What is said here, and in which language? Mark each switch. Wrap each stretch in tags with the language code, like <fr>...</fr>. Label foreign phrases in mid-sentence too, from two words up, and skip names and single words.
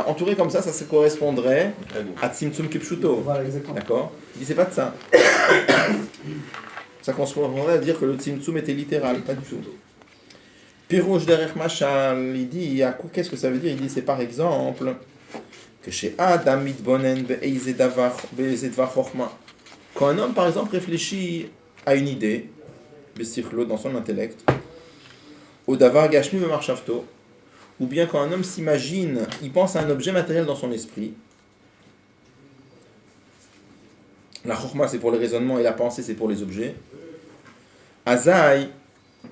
<fr>Entourer comme ça se correspondrait à</fr> <he>צמצום כפשוטו.</he> <fr>Voilà, exactement. D'accord? Il dit c'est pas de ça. Ça correspondrait à dire que le Tzimtzum était littéral, pas du tout.</fr> <he>פירוש דרך משל,</he> <fr>il dit, qu'est-ce que ça veut dire? Il dit c'est par exemple que chez</fr> <he>אדם מתבונן באיזה דבר חכמה.</he> <fr>Quand un homme par exemple réfléchit à une idée, dans son intellect, au</fr> <he>דבר גשמי במרחבו,</he> <fr>ou bien quand un homme s'imagine, il pense à un objet matériel dans son esprit. La chokhma c'est pour les raisonnements et la pensée c'est pour les objets.</fr>